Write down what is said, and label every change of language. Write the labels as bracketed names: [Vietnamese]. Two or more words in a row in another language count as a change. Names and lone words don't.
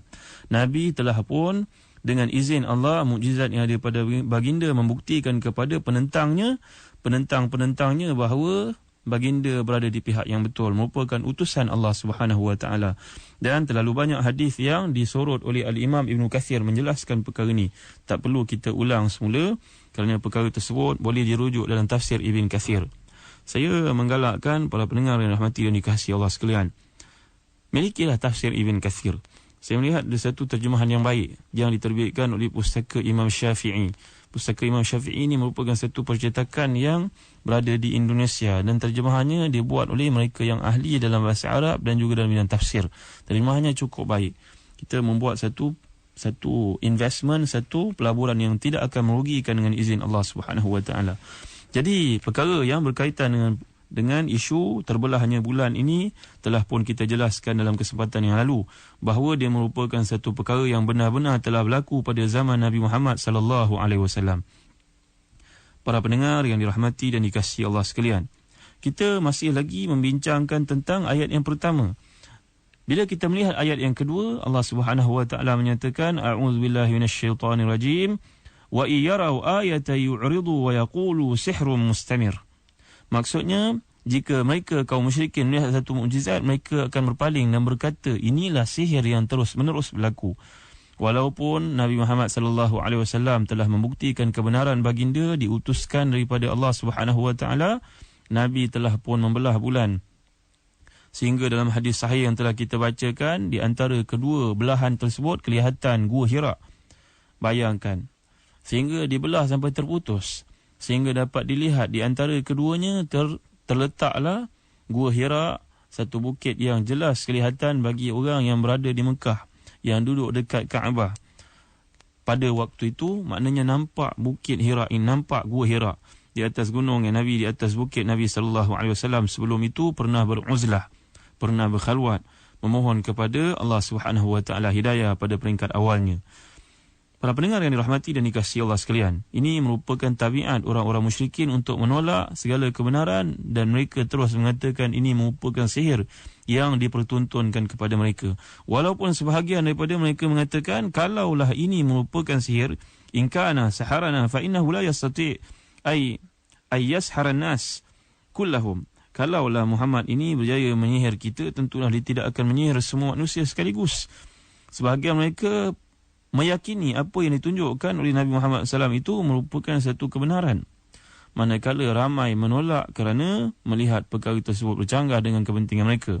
[Malay] Nabi telah pun dengan izin Allah, mukjizat yang ada pada baginda membuktikan kepada penentang-penentangnya bahawa baginda berada di pihak yang betul, merupakan utusan Allah [Arabic] سبحانه وتعالى. [Malay] Dan terlalu banyak hadis yang disorot oleh Al-Imam Ibn Kathir menjelaskan perkara ini. Tak perlu kita ulang semula kerana perkara tersebut boleh dirujuk dalam tafsir Ibn Kathir. Saya menggalakkan para pendengar yang rahmati dan dikasihi Allah sekalian, milikilah tafsir Ibn Kathir. Saya melihat ada satu terjemahan yang baik yang diterbitkan oleh Pustaka Imam Syafi'i. Pustaka Imam Syafi'i ini merupakan satu percetakan yang berada di Indonesia dan terjemahannya dibuat oleh mereka yang ahli dalam bahasa Arab dan juga dalam bidang tafsir. Terjemahannya cukup baik. Kita membuat satu investment, satu pelaburan yang tidak akan merugikan dengan izin Allah [Arabic] سبحانه وتعالى. [Malay] Jadi perkara yang berkaitan dengan isu terbelahnya bulan ini telah pun kita jelaskan dalam kesempatan yang lalu bahawa dia merupakan satu perkara yang benar-benar telah berlaku pada zaman Nabi Muhammad [Arabic] صلى الله عليه وسلم. [Malay] Para pendengar yang dirahmati dan dikasihi Allah sekalian, kita masih lagi membincangkan tentang ayat yang pertama. Bila kita melihat ayat yang kedua, Allah [Arabic] سبحانه وتعالى [Malay] menyatakan [Arabic] أعوذ بالله من الشيطان الرجيم وإن يروا آية يعرضوا ويقولوا سحر مستمر. [Malay] Maksudnya, jika mereka kaum musyrikin melihat satu mukjizat, mereka akan berpaling dan berkata, inilah sihir yang terus-menerus berlaku. Walaupun Nabi Muhammad [Arabic] صلى الله عليه وسلم [Malay] telah membuktikan kebenaran baginda diutuskan daripada Allah [Arabic] سبحانه وتعالى, [Malay] Nabi telah pun membelah bulan. Sehingga dalam hadis sahih yang telah kita bacakan, di antara kedua belahan tersebut kelihatan Gua Hira. Bayangkan. Sehingga dibelah sampai terputus. Sehingga dapat dilihat di antara keduanya terletaklah Gua Hira, satu bukit yang jelas kelihatan bagi orang yang berada di Mekah, yang duduk dekat Kaabah. Pada waktu itu maknanya nampak bukit Hira ini, nampak Gua Hira di atas gunung yang Nabi, di atas bukit Nabi [Arabic] صلى الله عليه وسلم [Malay] sebelum itu pernah beruzlah, pernah berkhalwat, memohon kepada Allah [Arabic] سبحانه وتعالى [Malay] hidayah pada peringkat awalnya. Para pendengar yang dirahmati dan dikasihi Allah sekalian, ini merupakan tabiat orang-orang musyrikin untuk menolak segala kebenaran dan mereka terus mengatakan ini merupakan sihir yang dipertuntunkan kepada mereka. Walaupun sebahagian daripada mereka mengatakan kalaulah ini merupakan sihir, [Arabic] إن كان سحرنا فإنه لا يستطيع أن يسحر الناس كلهم. [Malay] Kalaulah Muhammad ini berjaya menyihir kita, tentulah dia tidak akan menyihir semua manusia sekaligus. Sebahagian mereka meyakini apa yang ditunjukkan oleh [Arabic] Nabi Muhammad SAW [Malay] itu merupakan satu kebenaran. manakala ramai menolak kerana melihat perkara tersebut bercanggah dengan kepentingan mereka.